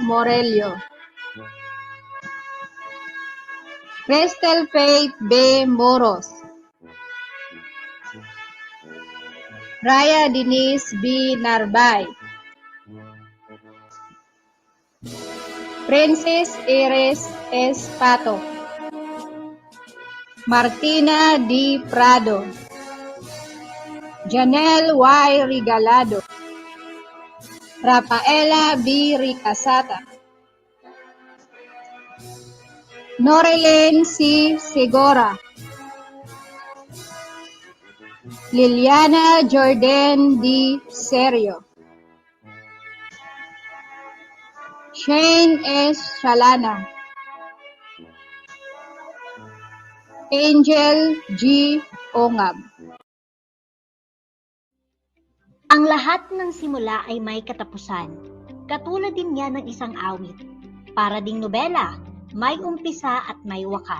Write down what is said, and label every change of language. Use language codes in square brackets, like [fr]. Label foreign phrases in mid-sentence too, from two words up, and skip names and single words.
[tl] Morelio, Cristel Faith B. Moros, Raya Denise B. Narbay, Princess Iris S. Pato, Martina D. Prado, Janelle Y. Regalado, Rafaela B. Ricasata, Norilyn C. Segura, Liliana Jordan D. Serio, Shane S. Shalana, Angel G. Ongab. Ang lahat ng simula ay may katapusan. Katulad din yan ng isang awit. Para ding nobela, may umpisa at may wakas.